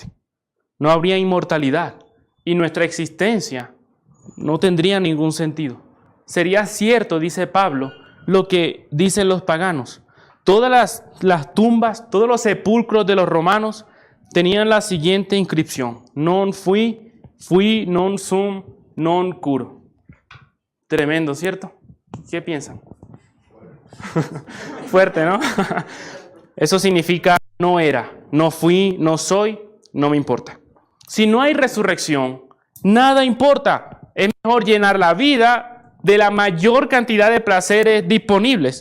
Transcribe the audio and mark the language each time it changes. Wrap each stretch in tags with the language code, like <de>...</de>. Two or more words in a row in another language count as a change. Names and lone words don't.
<es>No habría inmortalidad y nuestra existencia no tendría ningún sentido. Sería cierto, dice Pablo, lo que dicen los paganos. Todas las tumbas, todos los sepulcros de los romanos tenían la siguiente inscripción:</es> <la>non fui, non sum, non curo.</la> <es>Tremendo, ¿cierto? ¿Qué piensan? Fuerte, ¿no? Eso significa no era, no fui, no soy, no me importa. Si no hay resurrección, nada importa. Es mejor llenar la vida de la mayor cantidad de placeres disponibles.</es>